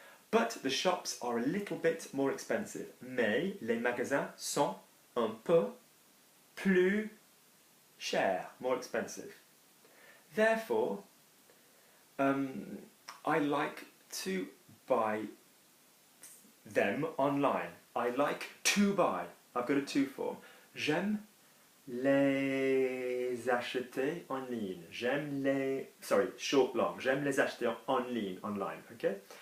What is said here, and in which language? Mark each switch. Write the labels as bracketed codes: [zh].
[en] But the shops are a little bit more expensive. [fr] Mais les magasins sont un peu plus chers, [en] more expensive. Therefore, I like to buy them online. I like to buy. I've got a to form. [fr] J'aime les acheter en ligne. J'aime les... [en] Sorry, short, long. [fr] J'aime les acheter en ligne, online, okay?